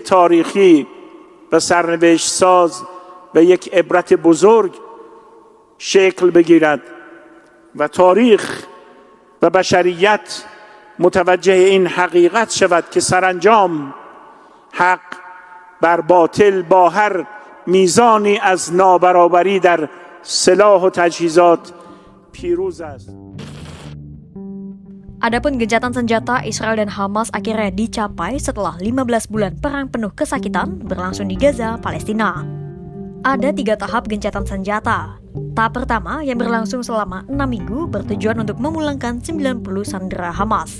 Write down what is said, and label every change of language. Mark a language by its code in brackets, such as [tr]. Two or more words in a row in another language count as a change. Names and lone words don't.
[fa] تاریخی و سرنوشت ساز و یک عبرت بزرگ شکل بگیرد و تاریخ و بشریت متوجه این حقیقت شود که سرانجام حق بر باطل با هر میزانی از نابرابری در سلاح و تجهیزات پیروز است. [id] Adapun gencatan senjata Israel dan Hamas akhirnya dicapai setelah 15 bulan perang penuh kesakitan berlangsung di Gaza, Palestina. Ada 3 tahap gencatan senjata. Tahap pertama yang berlangsung selama 6 minggu bertujuan untuk memulangkan 90 sandera Hamas.